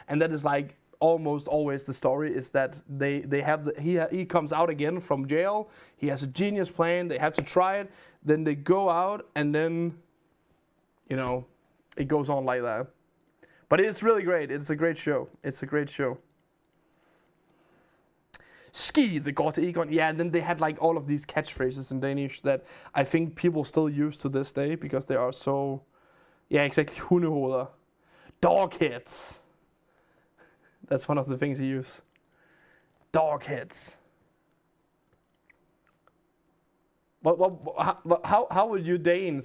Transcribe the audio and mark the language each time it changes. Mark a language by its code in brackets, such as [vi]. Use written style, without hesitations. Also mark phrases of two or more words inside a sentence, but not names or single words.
[en] And that is like almost always the story is that they have he comes out again from jail. He has a genius plan. They have to try it. Then they go out, and then, you know, it goes on like that. But it's really great. It's a great show. It's a great show. Ski, the går til Egon. Yeah, and then they had like all of these catchphrases in Danish that I think people still use to this day because they are so, yeah, exactly, hundehoveder. Dog heads. That's one of the things he used. Dog heads. How would you Danes?